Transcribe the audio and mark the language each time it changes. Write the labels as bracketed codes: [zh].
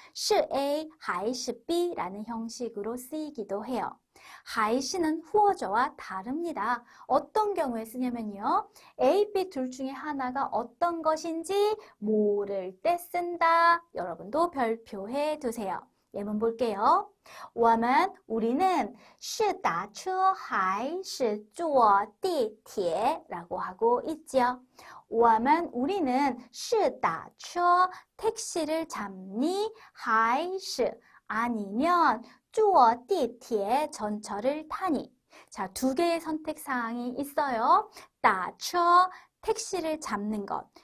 [zh] 是 A 还是B [ko] 라는 형식으로 쓰이기도 해요. 还是는 或者와 다릅니다. 어떤 경우에 쓰냐면요. A, B 둘 중에 하나가 어떤 것인지 모를 때 쓴다. 여러분도 별표해 두세요. 예문 볼게요. [zh] 我们 [ko] 우리는 [zh] 是打车还是坐地铁 [ko] 라고 하고 있죠. [zh] 我们 [ko] 우리는 [zh] 是打车 [ko] 택시를 잡니 [zh] 还是 [ko] 아니면 [zh] 坐地铁 [ko] 전철을 타니. 자, 두 개의 선택 사항이 있어요. [zh] 打车 [ko] 택시를 잡는 것.